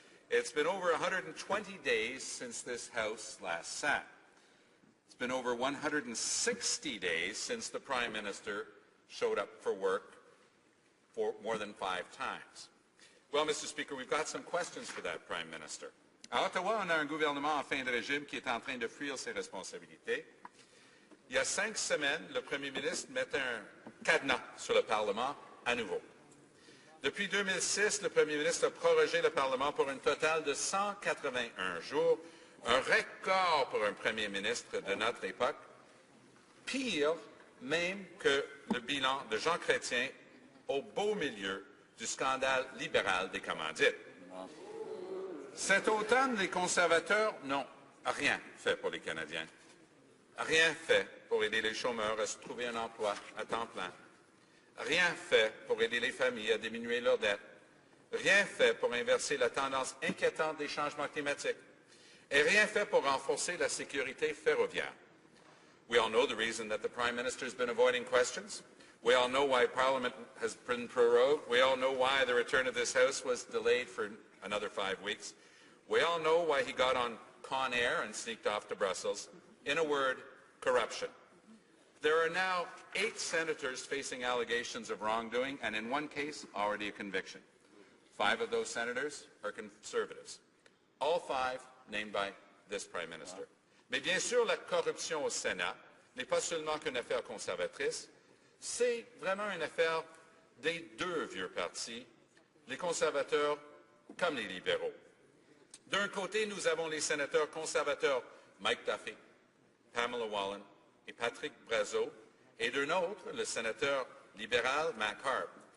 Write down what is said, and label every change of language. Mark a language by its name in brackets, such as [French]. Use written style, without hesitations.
[English] It's been over 120 days since this House last sat. It's been over 160 days since the Prime Minister showed up for work for more than 5 times. Well, Mr. Speaker, we've got some questions for that Prime Minister. [French] À Ottawa, on a un gouvernement en fin de régime qui est en train de fuir ses responsabilités. Il y a 5 semaines, le Premier ministre mettait un cadenas sur le Parlement à nouveau. Depuis 2006, le Premier ministre a prorogé le Parlement pour un total de 181 jours, un record pour un Premier ministre de notre époque, pire même que le bilan de Jean Chrétien au beau milieu du scandale libéral des commandites. Cet automne, les conservateurs n'ont rien fait pour les Canadiens. Rien fait pour aider les chômeurs à se trouver un emploi à temps plein. Rien fait pour aider les familles à diminuer leurs dettes. Rien fait pour inverser la tendance inquiétante des changements climatiques. Et rien fait pour renforcer la sécurité ferroviaire. [English] We all know the reason that the Prime Minister has been avoiding questions. We all know why Parliament has been prorogued. We all know why the return of this House was delayed for another 5 weeks. We all know why he got on Con Air and sneaked off to Brussels. In a word, corruption. There are now 8 senators facing allegations of wrongdoing, and in one case, already a conviction. 5 of those senators are Conservatives. All 5 named by this Prime Minister. [French] Mais bien sûr, la corruption au Sénat n'est pas seulement qu'une affaire conservatrice, c'est vraiment une affaire des 2 vieux partis, les conservateurs comme les libéraux. D'un côté, nous avons les sénateurs conservateurs Mike Duffy, Pamela Wallin et Patrick Brazeau, et d'un autre, le sénateur libéral Mac Harp.